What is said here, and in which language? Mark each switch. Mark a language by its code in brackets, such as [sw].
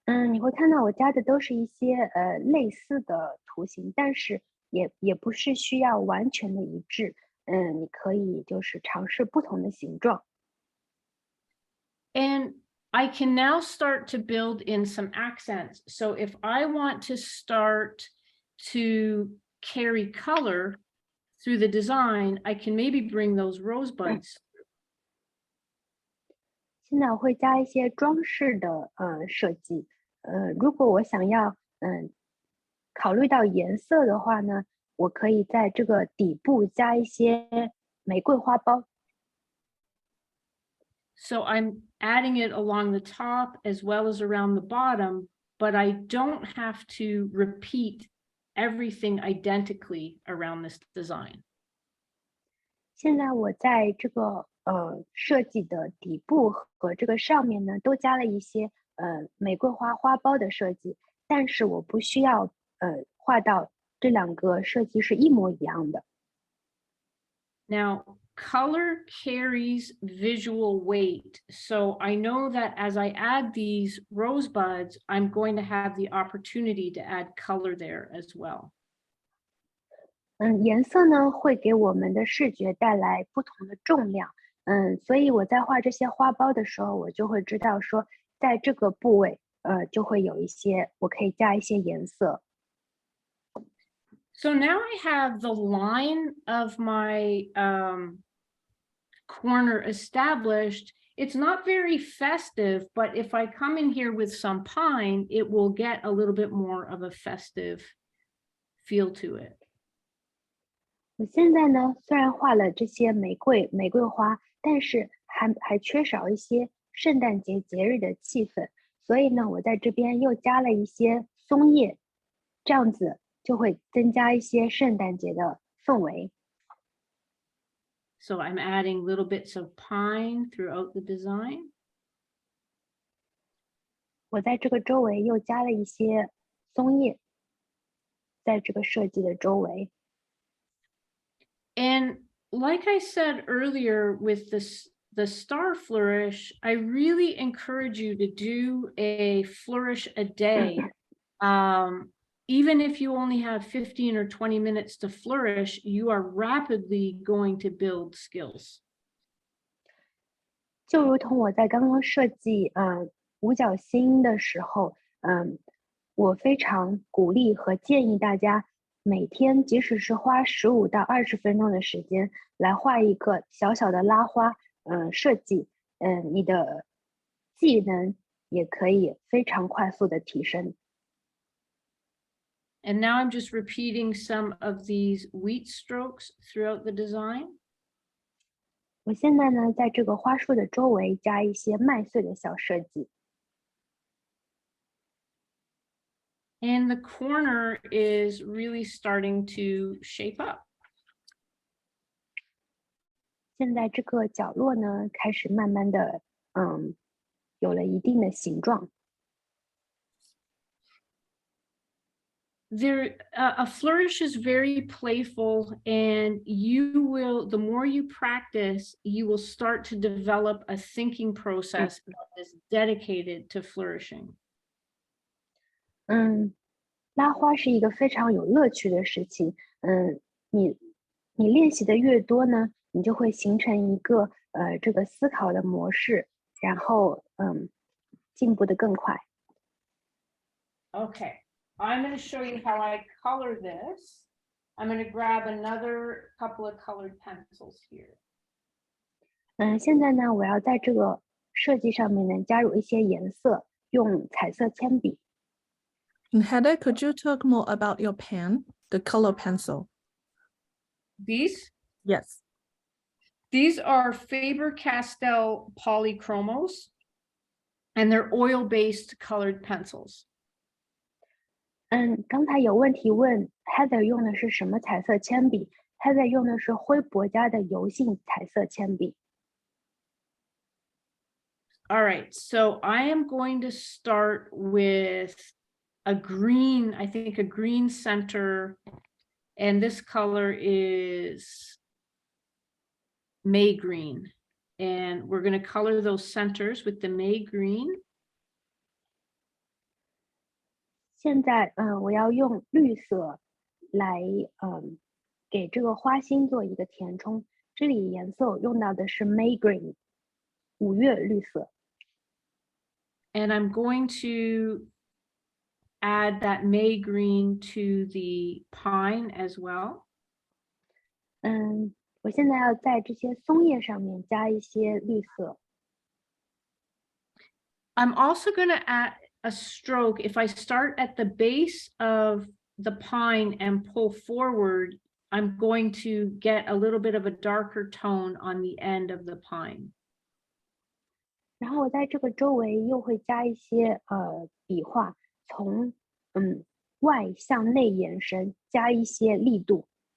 [zh] 你会看到我加的都是一些类似的图形，但是也不是需要完全的一致。你可以就是尝试不同的形状。 [en] And I can now start to build in some accents. So if I want to start to carry color through the design, I can maybe bring those rosebuds. [zh] 现在我会加一些装饰的设计。如果我想要考虑到颜色的话呢，我可以在这个底部加一些玫瑰花苞。 [en] So I'm adding it along the top as well as around the bottom, but I don't have to repeat everything identically around this design. [zh] 现在我在这个设计的底部和这个上面呢，都加了一些玫瑰花苞的设计，但是我不需要画到这两个设计是一模一样的。 [en] Now, color carries visual weight. So I know that as I add these rosebuds, I'm going to have the opportunity to add color there as well. [zh] 颜色呢会给我们的视觉带来不同的重量。所以我在画这些花苞的时候，我就会知道说，在这个部位，就会有一些我可以加一些颜色。 [en] So now I have the line of my corner established. It's not very festive, but if I come in here with some pine, it will get a little bit more of a festive feel to it. [zh] 我现在呢，虽然画了这些玫瑰花，但是还缺少一些圣诞节节日的气氛，所以呢，我在这边又加了一些松叶，这样子就会增加一些圣诞节的氛围。 [en] So I'm adding little bits of pine throughout the design. [zh] 我在这个周围又加了一些松叶，在这个设计的周围。 [en] And like I said earlier with the star flourish, I really encourage you to do a flourish a day. Even if you only have 15 or 20 minutes to flourish, you are rapidly going to build skills. [zh] 就如同我在刚刚设计五角星的时候，我非常鼓励和建议大家每天即使是花15到20分钟的时间来画一个小小的拉花，设计，你的技能也可以非常快速的提升。 [en] And now I'm just repeating some of these wheat strokes throughout the design. [zh] 我现在呢，在这个花束的周围加一些麦穗的小设计。 [en] And the corner is really starting to shape up. [zh] 现在这个角落呢，开始慢慢的，有了一定的形状。 [en] A flourish is very playful, and the more you practice, you will start to develop a thinking process that is dedicated to flourishing. [zh] 拉花是一个非常有乐趣的事情。你练习的越多呢，你就会形成一个这个思考的模式，然后进步的更快。 [en] Okay, I'm going to show you how I color this. I'm going to grab another couple of colored pencils here. [zh] 现在呢，我要在这个设计上面呢加入一些颜色，用彩色铅笔。 [en] And Heather, could you talk more about your pen, the color pencil? These? Yes. These are Faber-Castell polychromos, and they're oil-based colored pencils. [zh] 刚才有问题问 Heather 用的是什么彩色铅笔 ？Heather 用的是辉珀家的油性彩色铅笔。 [en] All right, so I am going to start with a green, I think a green center, and this color is May green. And we're going to color those centers with the May green. [zh] 现在我要用绿色来给这个花心做一个填充。这里颜色我用到的是 May green， 5月绿色。 [en] And I'm going to add that May green to the pine as well. [zh] 我现在要在这些松叶上面加一些绿色。 [en] I'm also going to a stroke, if I start at the base of the pine and pull forward, I'm going to get a little bit of a darker tone on the end of the pine. [zh] 然后我在这个周围又会加一些笔画，从外向内延伸，加一些力度。